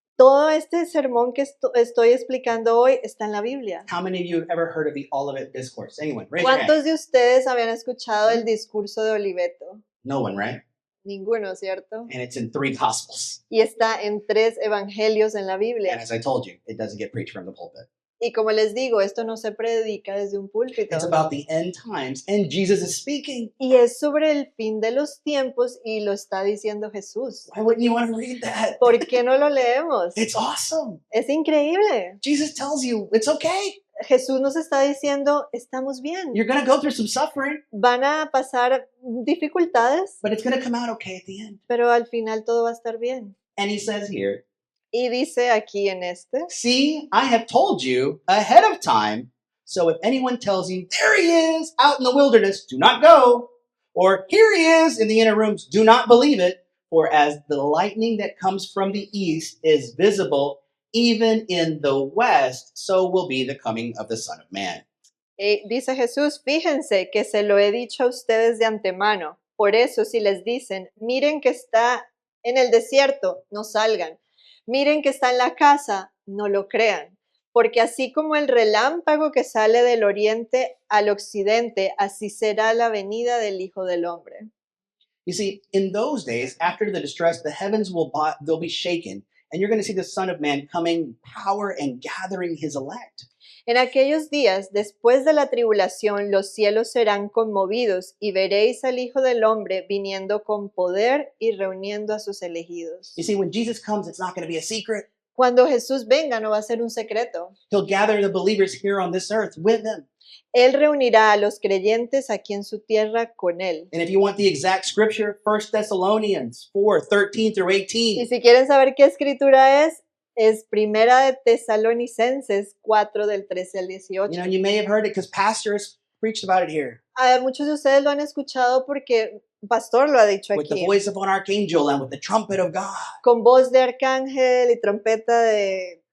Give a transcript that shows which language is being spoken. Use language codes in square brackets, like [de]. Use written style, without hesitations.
[es] Todo este sermón que estoy explicando hoy está en la Biblia. [en] How many of you have ever heard of the Olivet Discourse? Anyone? Raise your hand. [es] ¿Cuántos de ustedes habían escuchado el discurso de Oliveto? [en] No one, right? [es] Ninguno, ¿cierto? [en] And it's in 3 Gospels. [es] Y está en 3 evangelios en la [en] And [es] Biblia. [en] as I told you, it doesn't get preached from the pulpit. [es] Y como les digo, esto no se predica desde un púlpito. [en] It's about the end times, and Jesus is speaking. [es] Y es sobre el fin de los tiempos y lo está diciendo Jesús. [en] Why wouldn't you want to read that? [es] ¿Por qué no lo leemos? [en] It's awesome. [es] Es increíble. [en] Jesus tells you it's okay. [es] Jesús nos está diciendo, estamos bien. [en] You're going to go through some suffering, [es] Van a pasar dificultades, [en] but it's going to come out okay at the end. [es] pero al final todo va a estar bien. [en] And he says here, [es] Y dice aquí en este, [en] see, I have told you ahead of time So if anyone tells you, there he is out in the wilderness, do not go. Or here he is in the inner rooms, do not believe it. For as the lightning that comes from the east is visible even in the west, so will be the coming of the Son of Man. [es] Dice Jesús, fíjense que se lo he dicho a ustedes de antemano. Por eso, si les dicen, miren que está en el desierto, no salgan. Miren que está en la casa, no lo crean. Porque así como el relámpago que sale del oriente al occidente, así será la venida del Hijo del Hombre. [en] You see, in those days, after the distress, the heavens they'll be shaken, and you're going to see the Son of Man coming in power and gathering his elect. [es] En aquellos días, después de la tribulación, los cielos serán conmovidos y veréis al Hijo del Hombre viniendo con poder y reuniendo a sus elegidos. [en] You see, when Jesus comes, it's not going to be a secret. [es] Cuando Jesús venga, no va a ser un secreto. [en] He'll gather the believers here on this earth with him. [es] Él reunirá a los creyentes aquí en su tierra con él. [en] And if you want the exact scripture, 1 Thessalonians 4:13 through [es] Y [en] 18. [es] si quieren saber qué escritura es Primera de Tesalonicenses 4 del 13 al 18. [en] You know, you may have heard it because pastors preached about it here [es] Muchos de ustedes lo han escuchado porque un pastor lo ha dicho [en] with the [es] aquí. [en] voice of an archangel and with the trumpet of God. [es] Con voz de arcángel y trompeta de...